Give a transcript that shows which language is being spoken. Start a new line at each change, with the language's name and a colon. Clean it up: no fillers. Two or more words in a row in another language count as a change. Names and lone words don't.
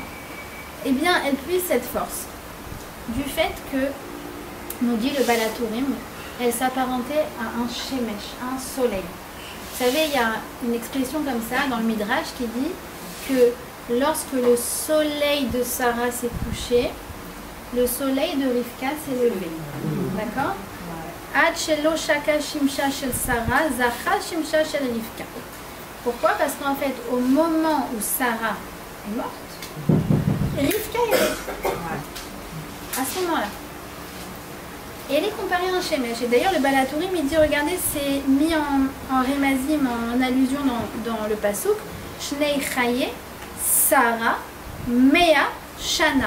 French: Eh bien, elle puise cette force du fait que, nous dit le Baal HaTurim, elle s'apparentait à un shemesh, un soleil. Vous savez, il y a une expression comme ça dans le Midrash qui dit que lorsque le soleil de Sarah s'est couché, le soleil de Rivka s'est levé. D'accord?
Hebrew: עד שלא שקעה שמשה של שרה, זרחה שמשה של רבקה.
French: Pourquoi? Parce qu'en fait, au moment où Sarah est morte, Rivka est née. À ce moment-là. Et elle est comparée à un shemesh. Et d'ailleurs, le Baal HaTurim, il dit, regardez, c'est mis en rémazim, en allusion dans le pasuk,
Hebrew: שני חיי, שרה, מאה, שנה.